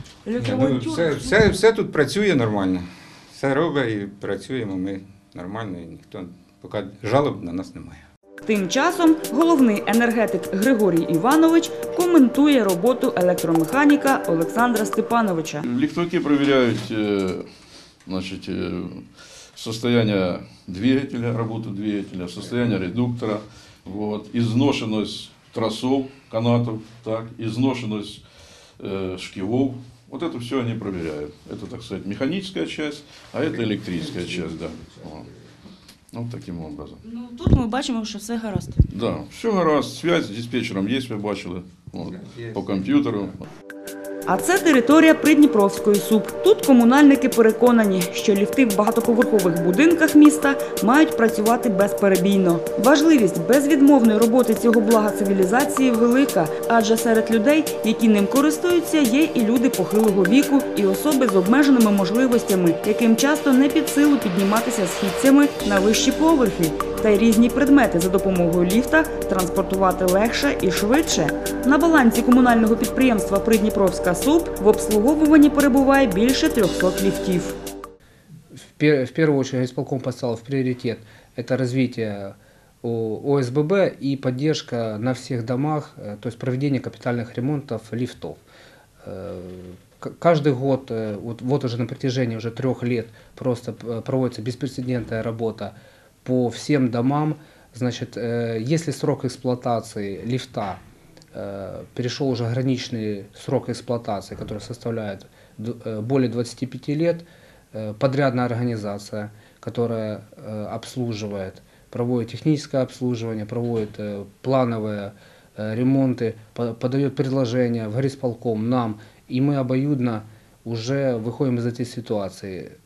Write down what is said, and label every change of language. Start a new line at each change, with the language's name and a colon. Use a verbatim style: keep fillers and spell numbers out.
Ukrainian: електромонтер... Ну, все, все, все тут працює нормально. Все робить і працюємо ми нормально, і ніхто поки жалоб на нас немає. Тим часом головний енергетик Григорій Іванович коментує роботу електромеханіка Олександра Степановича. Ліфтовики перевіряють,
Russian: значить, состояння двигателя, роботу двигателя, состояння редуктора, вот, изношенность тросов, канатов, так, изношенность э, шкивов. Вот это все они проверяют. Это, так сказать, механическая часть, а это электрическая часть, да. Вот, вот таким образом. Ну, тут мы бачимо, что все гаразд. Да, все гаразд. Связь с диспетчером есть, вы бачили, вот, по компьютеру.
Ukrainian: А це територія Придніпровської СУП. Тут комунальники переконані, що ліфти в багатоповерхових будинках міста мають працювати безперебійно. Важливість безвідмовної роботи цього блага цивілізації велика, адже серед людей, які ним користуються, є і люди похилого віку, і особи з обмеженими можливостями, яким часто не під силу підніматися східцями на вищі поверхи. Та й різні предмети за допомогою ліфта транспортувати легше і швидше. На балансі комунального підприємства «Придніпровська СУП» в обслуговуванні перебуває більше трьохсот ліфтів. В першу чергу исполком поставив в пріоритет це розвиття ОСББ і підтримка на всіх домах, тобто проведення капітальних ремонтів ліфтів.
Russian: Каждый год, вот, вот уже на протяжении уже трех лет просто проводится беспрецедентная работа по всем домам. Значит, если срок эксплуатации лифта перешел уже граничный срок эксплуатации, который составляет более двадцати пяти лет, подрядная организация, которая обслуживает, проводит техническое обслуживание, проводит плановые ремонты, подает предложения в горисполком нам, и мы обоюдно уже выходим из этой ситуации.